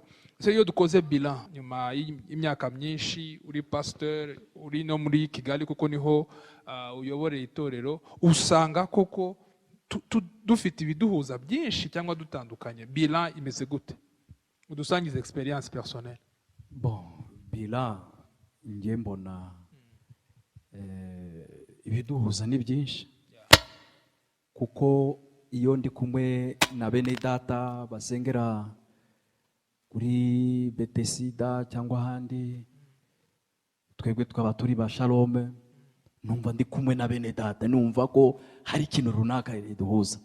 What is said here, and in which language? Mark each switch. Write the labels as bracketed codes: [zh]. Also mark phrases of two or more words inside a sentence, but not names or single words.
[rw] Ese iyo dukoze bilan nyuma y'imyaka myinshi, uri pasteur, uri no muri Kigali kuko niho uyoboreye itorero, usanga koko dufite ibiduhuza byinshi cyangwa dutandukanye? Bilan imeze gute? Udusangize [fr] experience personnelle. [rw] Bon, bilan ngiye mbona ibiduhuza ni byinshi, kuko iyo ndi kumwe na bene data basengera kuri Betesida cyangwa ahandi, twebwe twaba turi ba Shalom, numva ndi kumwe na bene data, numva ko hari ikintu runaka riduhuza.